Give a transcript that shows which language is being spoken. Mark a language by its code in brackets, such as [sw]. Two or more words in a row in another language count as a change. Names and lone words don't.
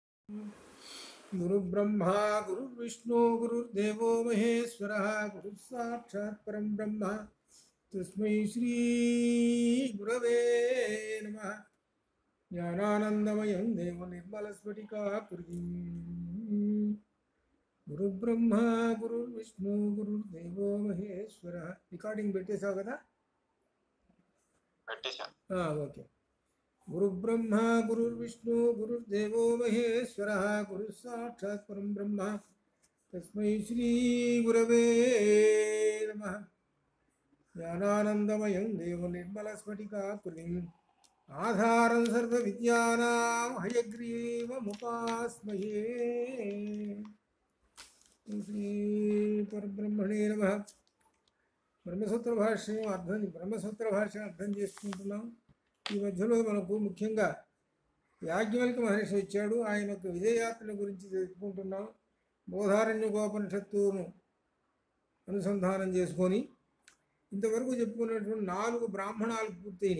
[sa] गुरु ब्रह्मा गुरु विष्णु गुरुर्देवो महेश्वरः गुरु साक्षात् परं ब्रह्म तस्मै श्री गुरवे नमः। ज्ञानानन्दमयं देवं निर्मलस्फटिकाकृतिं गुरु ब्रह्मा गुरु विष्णु गुरुर्देवो महेश्वरः। [te] रिकार्डिंग పెట్టేసావు కదా? పెట్టేశా. ఓకే. [sa] गुरु ब्रह्मा गुरुर्विष्णु गुरुर्देवो महेश्वरः गुरु साक्षात् परं ब्रह्म तस्मै श्री गुरवे नमः। ज्ञानानन्दमयं देवं निर्मलस्फटिकाकृतिम् आधारं सर्वविद्यानां हयग्रीवमुपास्महे। श्री परब्रह्मणे नमः। [te] బ్రహ్మసూత్ర భాష్యం అర్థం చేసుకుంటున్నాం. ఈ మధ్యలో మనకు ముఖ్యంగా యాజ్ఞవల్క్య మహర్షి వచ్చాడు. ఆయన యొక్క విజయయాత్ర గురించి తెలుసుకుంటున్నాం. బోధారణ్యకోపనిషత్తును అనుసంధానం చేసుకొని ఇంతవరకు చెప్పుకున్నటువంటి 4 బ్రాహ్మణాలు పూర్తయినాయి.